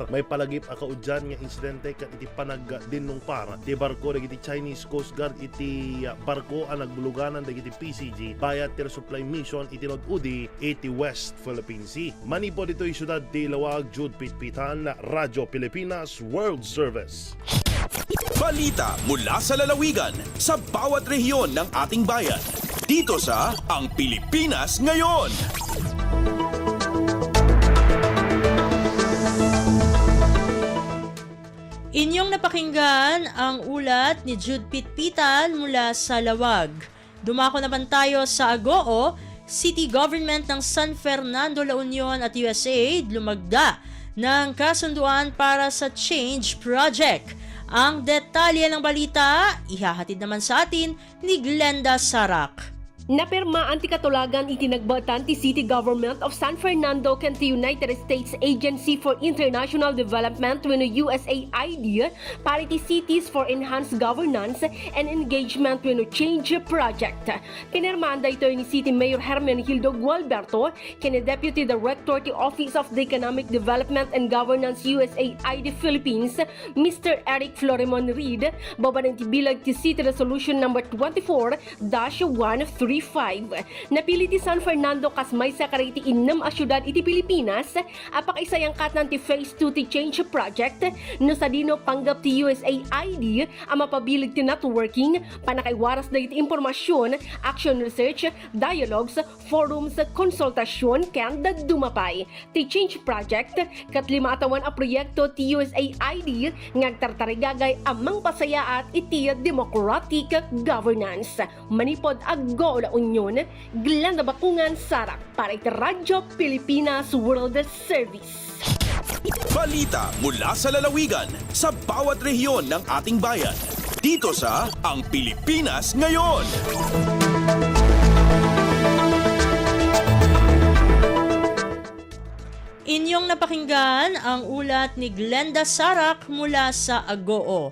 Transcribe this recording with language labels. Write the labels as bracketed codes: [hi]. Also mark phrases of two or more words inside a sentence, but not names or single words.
[ilo] May palagip akaudyan nga insidente kat iti panagdinong para ti barko dagiti Chinese Coast Guard iti barko ang nagbuluganan dagiti PCG bayat ti [en] resupply mission [ilo] iti nod-udi iti West Philippine Sea. Manipo dito yung syudad ti Lawag, Jude Pitpitan, Radyo Pilipinas World Service. [tl] Balita mula sa lalawigan sa bawat rehiyon ng ating bayan. Dito sa Ang Pilipinas Ngayon. Inyong napakinggan ang ulat ni Jude Pitpitan mula sa Lawag. Dumako naman tayo sa Agoo. City Government ng San Fernando, La Union at USAID lumagda ng kasunduan para sa Change Project. Ang detalye ng balita, ihahatid naman sa atin ni Glenda Sarak. [ilo] Napirma ang tikatulagan itinagbatan ti City Government of San Fernando ken ti United States Agency for International Development wenno USAID para ti Cities for Enhanced Governance and Engagement wenno Change Project. Pinirmaan da ito ni City Mayor Hermenegildo Gualberto ken ni Deputy Director ti Office of the Economic Development and Governance USAID Philippines Mr. Eric Florimon Reed babanen ti bilag ti City Resolution number 24-135. Napili ti San Fernando kas may sakariti innam a syudad iti Pilipinas apakaisayang katnan ti Phase 2 ti Change Project no sa dino panggap ti USAID ang mapabilig ti networking panakaiwaras da iti impormasyon, [en] action research, dialogues, forums, [ilo] konsultasyon ken dumapay. Ti Change Project kat 5 atawan a proyekto ti USAID ngagtartarigagay amang pasayaat iti [en] democratic governance. [ilo] Manipod Agoo, La Union, Glenda Bakungan, Sarak para iti Radyo Pilipinas World Service. [tl] Balita mula sa lalawigan sa bawat rehiyon ng ating bayan. Dito sa Ang Pilipinas Ngayon. Inyong napakinggan ang ulat ni Glenda Sarak mula sa Agoo.